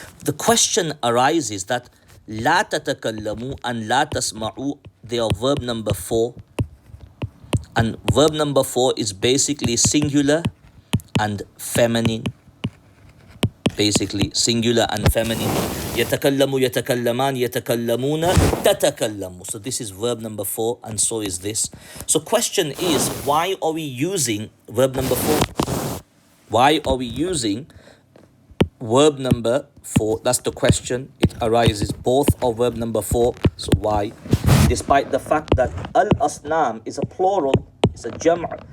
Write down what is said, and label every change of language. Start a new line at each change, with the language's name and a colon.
English: The question arises that
Arabic: لا تتكلموا
English: and
Arabic: لا تسمعوا,
English: they are verb number 4. And verb number 4 is basically singular and feminine. Basically, singular and feminine.
Arabic: يتكلم يتكلمان يتكلمون تتكلموا.
English: So this is verb number 4, and so is this. So question is, why are we using verb number 4? Why are we using verb number 4? That's the question. It arises. Both are verb number 4. So why? Despite the fact that al-asnam is a plural, it's a jam'.